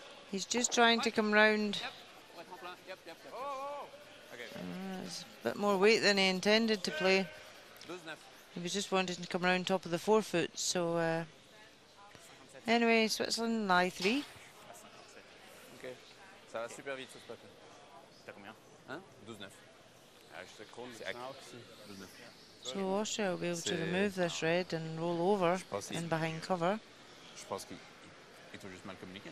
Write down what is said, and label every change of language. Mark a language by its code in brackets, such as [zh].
[en] He's just trying to come round. There's a bit more weight than he intended to play. He was just wanting to come round top of the forefoot. So anyway, Switzerland, lie 3. [fr] Ok, ça va super vite, ça se passe. T'as combien? Hein? 12-9. [en] So Austria will be able to remove this red and roll over in behind cover. [fr] Je pense qu'ils t'ont juste mal communiqué, non?